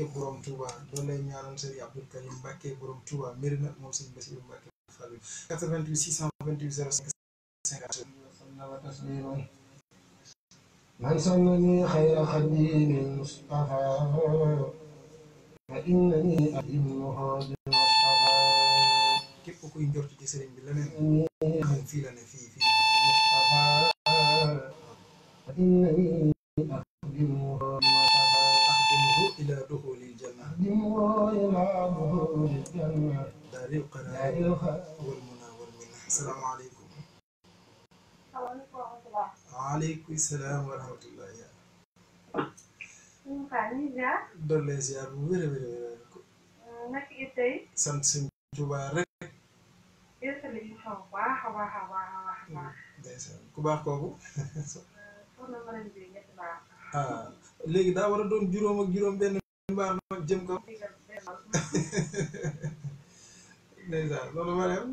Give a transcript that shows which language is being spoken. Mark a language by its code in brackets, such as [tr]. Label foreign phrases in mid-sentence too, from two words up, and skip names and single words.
[wo] borom Touba doole ñaanal Serigne Abdou Karim Mbacke borom Touba Mérina moom Serigne Bassirou Mbacke Fall 88 628 05 50 [ar] من سنني خير خادم مصطفى فإنني أحبه ب مصطفى [wo] képp kuy njort ci Serigne bi leneen moom fii la ne fii Mustafa [ar] فإنني أخدمه إلى دخول الجنة دار القرار والمنى والمنى السلام عليكم وعليكم السلام ورحمة الله يا [wo] doole ziar bu wér a wér naka it tey sant sëñ Tuuba rek ndeysaan ku baax kooku ah léegi daa war a doon juróom ak juróom benn mbaar nag jëm kaw ndeysaan loolu ma dem